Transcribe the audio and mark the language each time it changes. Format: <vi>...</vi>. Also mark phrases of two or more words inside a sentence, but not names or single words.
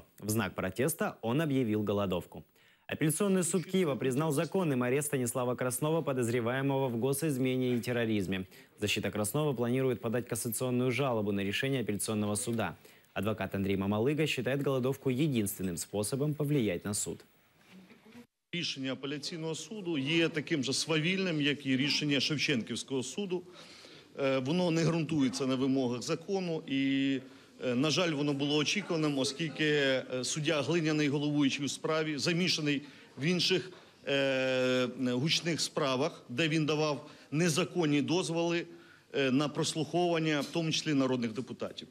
<ru>В знак протеста он объявил голодовку. Апелляционный суд Киева признал законным арест Станислава Краснова, подозреваемого в госизмене и терроризме. Защита Краснова планирует подать кассационную жалобу на решение апелляционного суда. Адвокат Андрей Мамалыга считает голодовку единственным способом повлиять на суд.</ru> <uk>Рішення апеляційного суду є таким же свавільним, як і рішення Шевченківського суду. Воно не ґрунтується на вимогах закону і, на жаль, воно було очікуваним, оскільки суддя Глиняний, головуючий у справі, замішаний в інших гучних справах, де він давав незаконні дозволи на прослуховування, в тому числі народних депутатів.</uk>